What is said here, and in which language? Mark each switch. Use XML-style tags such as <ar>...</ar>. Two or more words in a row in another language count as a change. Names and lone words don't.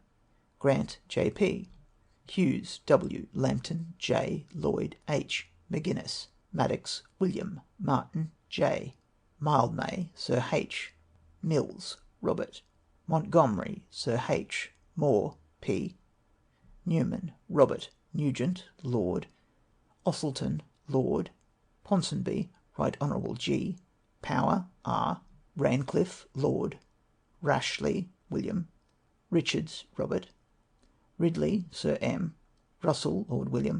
<en>Grant, J.P. Hughes, W. Lambton, J. Lloyd, H. McGuinness. Maddox, William. Martin, J. Mildmay, Sir H. Mills, Robert. Montgomery, Sir H. Moore, P. Newman, Robert. Nugent, Lord. Osselton, Lord. Ponsonby, Right Honourable G. Power, R. Rancliffe, Lord. Rashley, William. Richards, Robert. Ridley, Sir M. Russell, Lord William.</en>